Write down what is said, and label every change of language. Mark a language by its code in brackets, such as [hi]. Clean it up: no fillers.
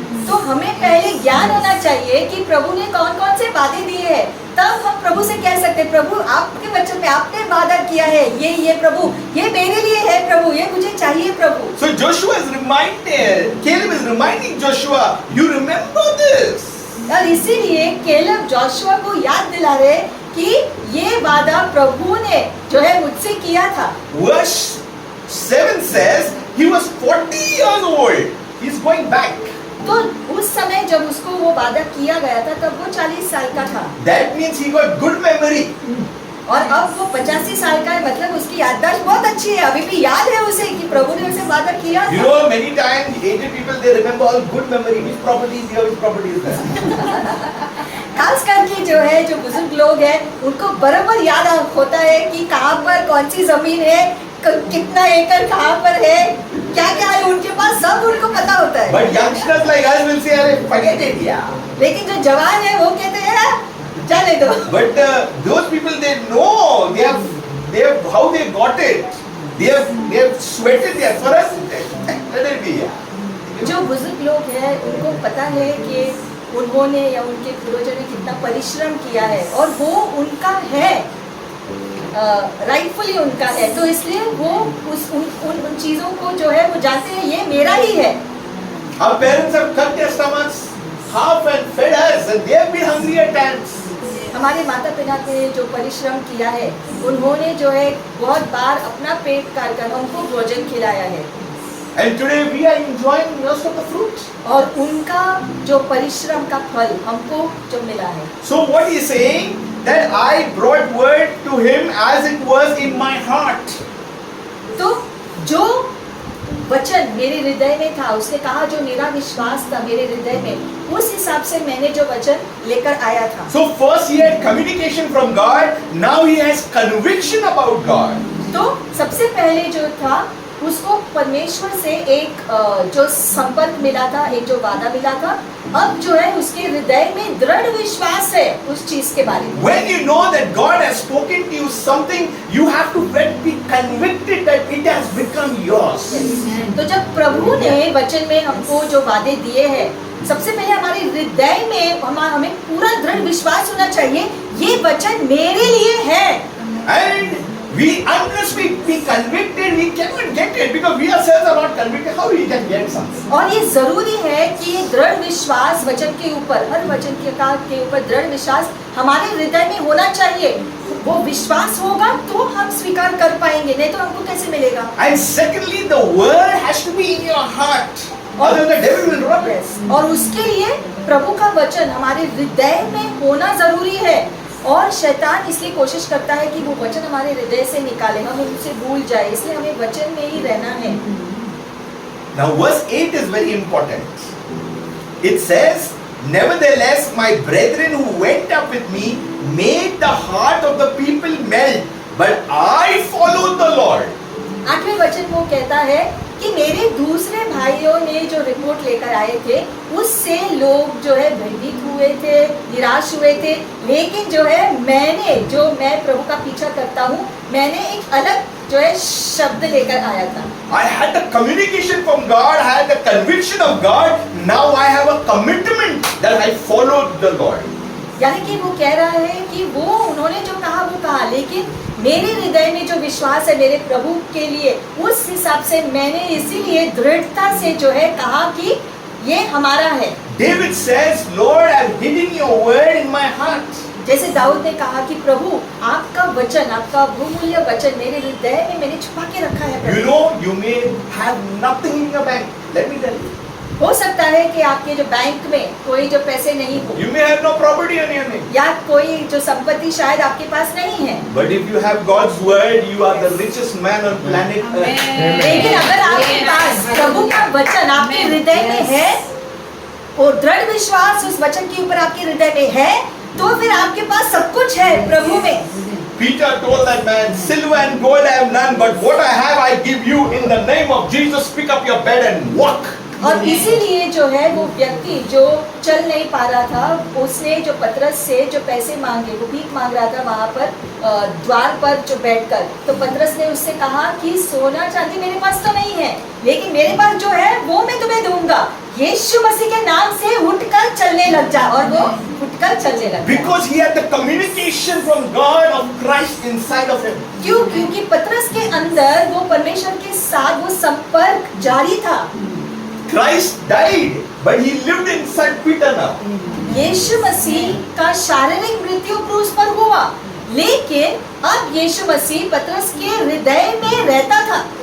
[hi] तो हमें पहले ज्ञान होना चाहिए कि प्रभु ने कौन कौन से वादे दिए हैं, तब हम प्रभु से कह सकते हैं प्रभु आपके वचन में आपने वादा किया है, ये प्रभु, ये मेरे लिए है प्रभु, ये मुझे चाहिए प्रभु। [en] So Joshua is reminded, Caleb is reminding Joshua, you remember this. [hi] और इसीलिए केलब जोशुआ को याद दिला रहे कि ये वादा प्रभु ने जो है मुझसे किया था। [en] Verse 7 says, he was 40 years old. He's going back. [hi] तो उस समय जब उसको वो वादा किया गया था तब वो 40 साल का था। [en] That means he got good memory. [hi] और अब वो 85 साल का है, मतलब उसकी याददाश्त बहुत अच्छी है, अभी भी याद है उसे कि प्रभु ने उसे वादा किया [en] You [hi] था। [en] know, many times aged people they remember all good memory. Which property is here, which property is there. [hi] खास करके जो है जो बुजुर्ग लोग हैं उनको बराबर याद होता है कि कहाँ पर कौन सी जमीन है, कितना एकड़ कहाँ पर है, क्या क्या है उनके पास, सब उनको पता होता है। [en] But youngsters like us will say, "Arey, forget it, yeah." [hi] लेकिन जो जवान है वो कहते हैं चले दो। [en] But those people they know, they have how they got it. They have sweated their for us. Let it be, yeah. [hi] जो बुजुर्ग लोग हैं उनको पता है कि उन्होंने या उनके पूर्वजों ने कितना परिश्रम किया है और वो उनका है, राइटफुली उनका है, तो इसलिए वो उन चीजों को जो है वो जानते हैं ये मेरा ही है। [en] Our parents have cut their stomachs half and fed us, and they have been hungry at times. [hi] हमारे माता पिता ने जो परिश्रम किया है उन्होंने जो है बहुत बार अपना पेट काट कर हमको भोजन खिलाया है। [en] And today we are enjoying most of the fruit. [hi] और उनका जो परिश्रम का फल हमको जो मिला है। [en] So what he is saying that I brought word to him as it was in my heart. [hi] तो जो वचन मेरे हृदय में था, उसने कहा जो मेरा विश्वास था मेरे हृदय में, उस हिसाब से मैंने जो वचन लेकर आया था। [en] So first he had communication from God, now he has conviction about God. [hi] तो सबसे पहले जो था उसको परमेश्वर से एक जो संपर्क मिला था, एक जो वादा मिला था, अब जो है उसके हृदय में दृढ़ विश्वास है उस चीज के बारे में। [en] When you know that God has spoken to you something, you have to be convicted that it has become yours. [hi] तो जब प्रभु ने वचन में हमको जो वादे दिए हैं, सबसे पहले हमारे हृदय में हमें पूरा दृढ़ विश्वास होना चाहिए ये वचन मेरे लिए है। [en] And unless we be convicted, we cannot get it because we ourselves are not convicted. How we can get something? [hi] और ये जरूरी है कि ये दृढ़ विश्वास वचन के ऊपर, हर वचन के ऊपर दृढ़ विश्वास हमारे हृदय में होना चाहिए। वो विश्वास होगा तो हम स्वीकार कर पाएंगे, नहीं तो हमको कैसे मिलेगा। [en] And secondly, the word has to be in your heart. Otherwise the devil will rob it. [hi] और उसके लिए प्रभु का वचन हमारे हृदय में होना जरूरी है। और शैतान इसलिए कोशिश करता है कि वो वचन हमारे हृदय से निकाले, हम उनसे भूल जाए, इसलिए हमें वचन में ही रहना है। [en] Now verse 8 is very important. It says, "Nevertheless, my brethren who went up with me made the heart of the people melt, but I followed the Lord." [hi] 8वें वचन वो कहता है कि मेरे दूसरे भाइयों ने जो रिपोर्ट लेकर आए थे उससे लोग जो है भयभीत हुए थे, निराश हुए थे, लेकिन जो है मैं प्रभु का पीछा करता हूँ, मैंने एक अलग जो है शब्द लेकर आया था। [en] I had the communication from God, I had the conviction of God, now I have a commitment that I followed the Lord. [hi] यानी कि वो कह रहा है कि वो उन्होंने जो कहा वो कहा, लेकिन मेरे हृदय में जो विश्वास है मेरे प्रभु के लिए, उस हिसाब से मैंने इसीलिए दृढ़ता से जो है कहा कि ये हमारा है। [en] David says, "Lord, I have hid heart. [hi] जैसे दाऊद ने कहा कि प्रभु आपका वचन, आपका बहुमूल्य वचन मेरे हृदय में मैंने छुपा के रखा है [en] You [hi] Prabhu. [en] know, you may have nothing in your bank. Let me tell you. [hi] हो सकता है कि आपके जो बैंक में कोई जो पैसे नहीं हो, [en] You may have no property on your name. [hi] या कोई जो संपत्ति शायद आपके पास नहीं है, [en] But if you have God's word, you are the richest man on planet Earth. [hi] लेकिन अगर आपके पास प्रभु का वचन आपके हृदय में है और दृढ़ विश्वास उस वचन के ऊपर आपके हृदय में है, तो फिर आपके पास सब कुछ है प्रभु में। [en] Peter told that man, silver and gold I have none, but what I have I give you. In the name of Jesus, pick up your bed and walk. [hi] और इसीलिए जो है वो व्यक्ति जो चल नहीं पा रहा था, उसने जो पतरस से जो पैसे मांगे, वो भीख मांग रहा था वहाँ पर द्वार पर जो बैठकर, तो पतरस ने उससे कहा कि सोना चांदी मेरे पास तो नहीं है, लेकिन मेरे पास जो है वो मैं तुम्हें दूंगा। यीशु मसीह के नाम से उठकर चलने लग जा, और वो उठकर चलने लगा। [en] Because he had the communication from God of Christ inside of him. [hi] क्यों? क्योंकि पतरस के अंदर वो परमेश्वर के साथ वो संपर्क जारी था। [en] Christ died, but he lived inside Peter now. [hi] यीशु मसीह का शारीरिक मृत्यु क्रूस पर हुआ, लेकिन अब यीशु मसीह पतरस के हृदय में रहता था।